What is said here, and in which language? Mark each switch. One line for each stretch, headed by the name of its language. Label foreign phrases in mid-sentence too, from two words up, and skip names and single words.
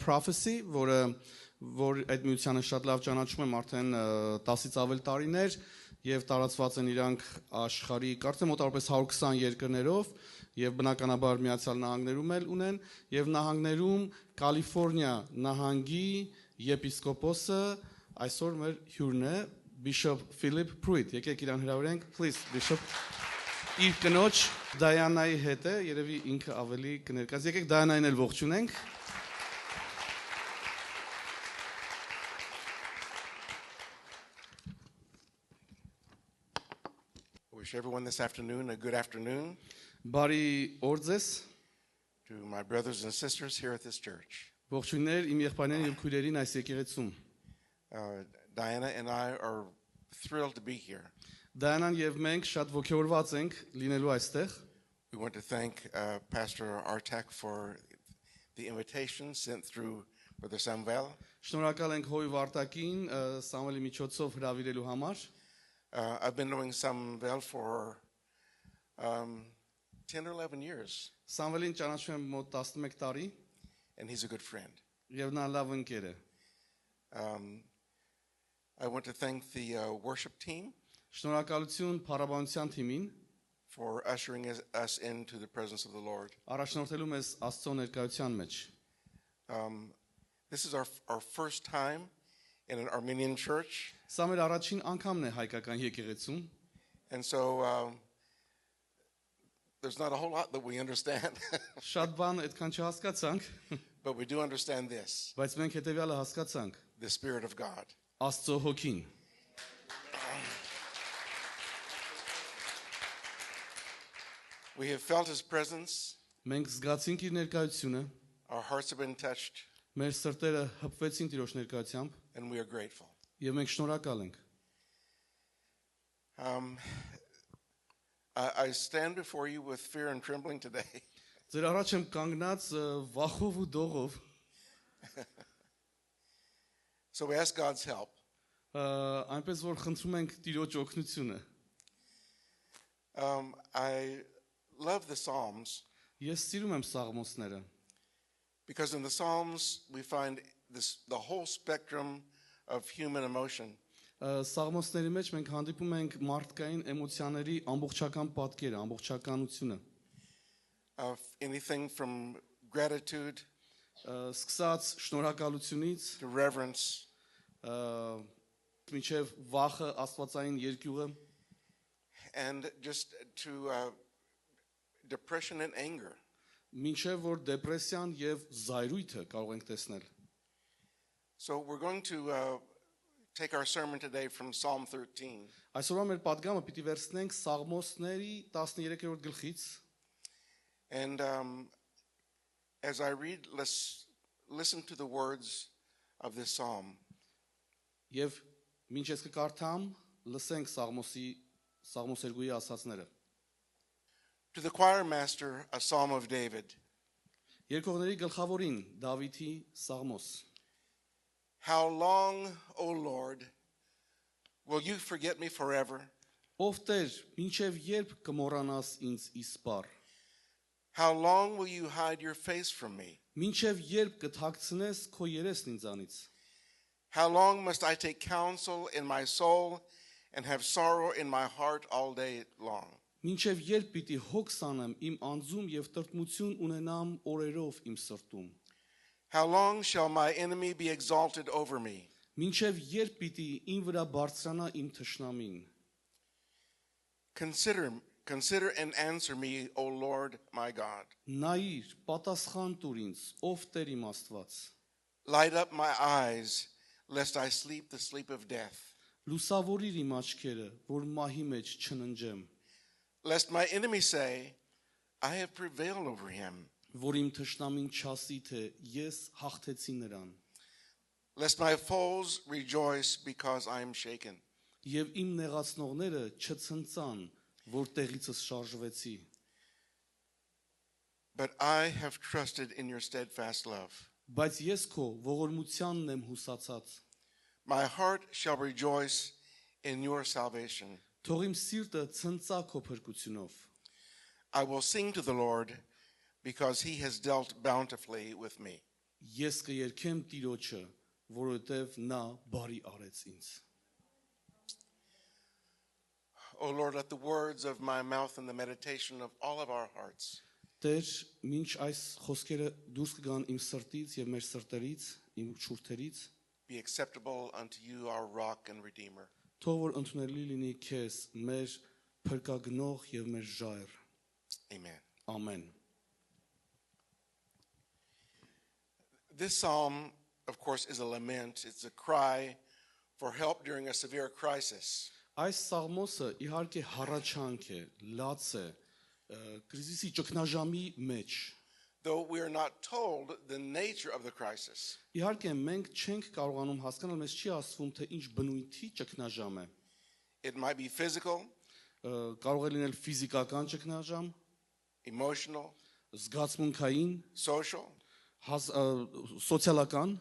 Armenian: Prophecy, որ այդ միությանը շատ լավ ճանաչում եմ արդեն 10-ից ավել տարիներ եւ տարածված են իրանք աշխարհի կարծեմ մոտավորապես 120 երկրներով եւ բնականաբար Միացյալ Նահանգներում էլ ունեն եւ նահանգներում Կալիֆոռնիա նահանգի եպիսկոպոսը այսօր մեր հյուրն է Bishop Philip Pruitt, եկեք իրան հրավիրենք,
English: please, Bishop,
Armenian: իր կնոջ Դայանայի հետ է, երևի ինքը ավելի կներկայացնի, եկեք Դայանային էլ ողջունենք։
English: Wish everyone this afternoon a good afternoon.
Armenian: Բարի օր ձեզ,
English: To my brothers and sisters here at this church.
Armenian: ողջույններ իմ եղբայրներին եւ քույրերին այս եկեղեցում։
English: Diana and I are thrilled to be here.
Armenian: Դայանան եւ մենք շատ ողջորված ենք լինելու այստեղ։
English: We want to thank Pastor Artak for the invitation sent through Brother Samuel.
Armenian: Շնորհակալ ենք Հոյ Վարտակին Սամվելի միջոցով հրավիրելու համար։
English: I've been knowing Samuel for 10 or 11 years,
Armenian: Սամվելին ճանաչում եմ մոտ 11 տարի
English: and he's a good friend.
Armenian: եւ նա լավ ընկեր է։
English: I want to thank the worship team
Armenian: Շնորհակալություն փառաբանության թիմին
English: for ushering us into the presence of the Lord.
Armenian: առաջնորդելու մեզ Աստծո ներկայության մեջ։
English: This is our first time in an Armenian church,
Armenian: Սա մեր առաջին անգամն է հայկական եկեղեցում,
English: and so there's not a whole lot that we understand,
Armenian: շատ բան այդքան չհասկացանք,
English: but we do understand this,
Armenian: բայց մենք հետեւյալը հասկացանք.
English: the Spirit of God.
Armenian: Աստծո հոգին։
English: We have felt His presence,
Armenian: Մենք զգացինք իր ներկայությունը,
English: our hearts have been touched,
Armenian: մեր սրտերը հպվեցին Տիրոջ ներկայությամբ
English: and we are grateful.
Armenian: եւ մենք շնորհակալ ենք։
English: I stand before you with fear and trembling today.
Armenian: Ձեր առաջ եմ կանգնած վախով ու դողով,
English: So we ask God's help.
Armenian: այնպես որ խնդրում ենք Տիրոջ օգնությունը։
English: I love the Psalms
Armenian: Ես սիրում եմ սաղմոսները,
English: because in the Psalms we find the whole spectrum of human emotion.
Armenian: Սաղմոսների մեջ մենք հանդիպում ենք մարդկային էմոցիաների ամբողջական պատկերը, ամբողջականությունը,
English: Anything from gratitude
Armenian: սկսած շնորհակալությունից,
English: to reverence,
Armenian: մինչև վախը, աստվածային երկյուղը,
English: and just to depression and anger.
Armenian: մինչև որ դեպրեսիան եւ զայրույթը կարող ենք տեսնել։
English: So we're going to take our sermon today from Psalm 13.
Armenian: Այսօրվա մեր պատգամը պիտի վերցնենք Սաղմոսների 13-րդ գլխից,
English: And as I read, let's listen to the words of this psalm.
Armenian: եւ մինչ ես կկարդամ, լսենք Սաղմոսերգուի ասածները։
English: To the choir master, a psalm of David.
Armenian: Երկողների գլխավորին Դավիթի Սաղմոս։
English: How long, O Lord, will you forget me forever?
Armenian: Ով Տեր, մինչև երբ կմոռանաս ինձ իսպառ։
English: How long will you hide your face from me?
Armenian: Մինչև երբ կթաքցնես քո երեսն ինձանից։
English: How long must I take counsel in my soul and have sorrow in my heart all day long?
Armenian: Մինչև երբ պիտի հոգս անեմ իմ անձում եւ տրտմություն ունենամ օրերով իմ սրտում։
English: How long shall my enemy be exalted over me?
Armenian: Մինչև երբ պիտի ին վրա բարձրանա իմ թշնամին։
English: Consider and answer me, O Lord my God.
Armenian: Նայիր, պատասխան տուր ինձ, ով Տեր իմ Աստված։
English: Light up my eyes, lest I sleep the sleep of death.
Armenian: Լուսավորիր իմ աչքերը, որ մահի մեջ չննջեմ,
English: Lest my enemy say, I have prevailed over him.
Armenian: որ իմ թշնամին չասի, թե ես հաղթեցի նրան,
English: Lest my foes rejoice because I am shaken.
Armenian: եւ իմ նեղացնողները չցնցան, որ տեղիցս շարժվեցի։
English: But I have trusted in your steadfast love.
Armenian: Բայց ես քո ողորմությանն եմ հուսացած։
English: My heart shall rejoice in your salvation.
Armenian: Թող իմ սիրտը ցնծա քո փրկությունով։
English: I will sing to the Lord because he has dealt bountifully with me.
Armenian: Ես կերքեմ Տիրոջը, որովհետև նա բարի արեց ինձ։
English: O Lord, let the words of my mouth and the meditation of all of our hearts
Armenian: Տեր, մինչ այս խոսքերը դուրս կգան իմ սրտից եւ մեր սրտերից, իմ շուրթերից,
English: be acceptable unto you, our rock and redeemer.
Armenian: թող որ ընդունելի լինի քեզ, մեր փրկագնող եւ մեր ժայռ։
English: Amen.
Armenian: Ամեն։
English: This psalm, of course, is a lament. It's a cry for help during a severe crisis.
Armenian: Այս սաղմոսը իհարկե հառաչանք է, լաց է, կրիզիսի ճգնաժամի մեջ։
English: Though we are not told the nature of the crisis,
Armenian: Իհարկե մենք չենք կարողանում հասկանալ, մեզ չի ասվում, թե ինչ բնույթի ճգնաժամ է։
English: it might be physical,
Armenian: Կարող է լինել ֆիզիկական ճգնաժամ,
English: emotional,
Armenian: զգացմունքային,
English: social,
Armenian: սոցիալական